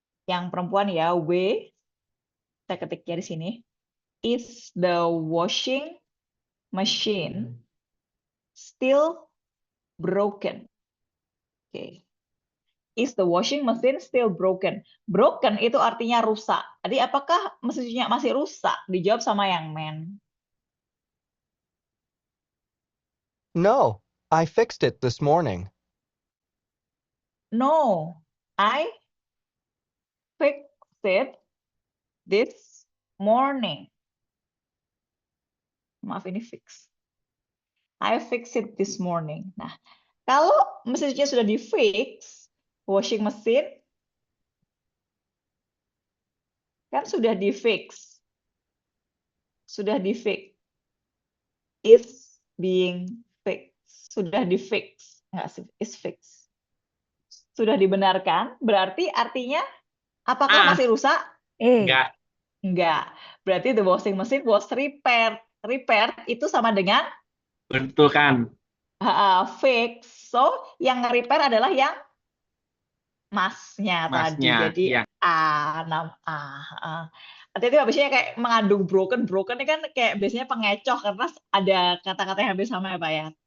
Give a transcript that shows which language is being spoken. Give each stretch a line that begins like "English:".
Indonesian: Yang perempuan ya, W. Saya ketiknya di sini.
English: Is the washing machine still broken? Oke. Is the washing machine still broken?
Indonesian: Broken itu artinya rusak. Jadi apakah mesinnya masih rusak? Dijawab sama yang men.
English: No, I fixed it this morning. No, I fixed it this morning.
Indonesian: Maaf ini fix.
English: I fixed it this morning.
Indonesian: Nah, kalau mesinnya sudah di fix, washing machine kan sudah di fix. Sudah di fix.
English: Is being fixed.
Indonesian: Sudah di fix. Enggak sih,
English: is fixed.
Indonesian: Sudah dibenarkan, berarti artinya apakah masih rusak? Enggak. Enggak. Berarti
English: the washing machine was repaired.
Indonesian: Repaired itu sama dengan Betul kan?
English: fix.
Indonesian: So, yang repair adalah yang masnya tadi. Masnya, Jadi ya. A, 6A. Hati-hati biasanya kayak mengandung broken. Broken ini kan kayak biasanya pengecoh karena ada kata-kata yang hampir sama ya Pak ya.